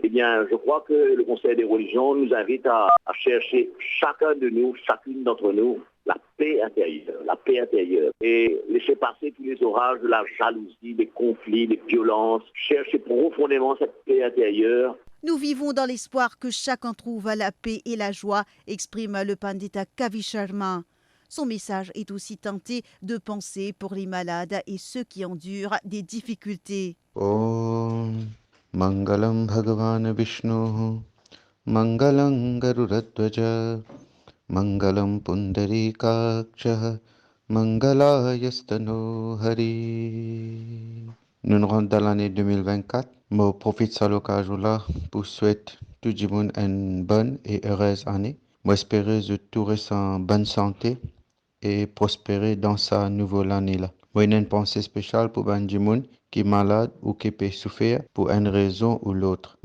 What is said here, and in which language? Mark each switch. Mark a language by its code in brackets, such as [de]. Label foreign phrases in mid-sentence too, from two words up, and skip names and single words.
[fr] Eh bien, je crois que le Conseil des religions nous invite à chercher chacun de nous, chacune d'entre nous, la paix intérieure, et laisser passer tous les orages de la jalousie, des conflits, des violences, chercher profondément cette paix intérieure. Nous vivons dans l'espoir que chacun trouve la paix et la joie, exprime le pandita Kavi Sharma. Son message est aussi tenté de penser pour les malades et ceux qui endurent des difficultés. [sa] Om Mangalam Bhagavan Vishnu Mangalam Garuradvaja Mangalam Pundarikaksha Mangalayastano Hari. [fr] Nous nous rendons dans l'année 2024. Je profite de l'occasion là pour souhaiter tout le monde une bonne et heureuse année. J'espère que tout reste en bonne santé et prospérer dans sa nouvelle année là. Moi, j'ai une pensée spéciale pour les gens qui sont malades ou qui peuvent souffrir pour une raison ou l'autre.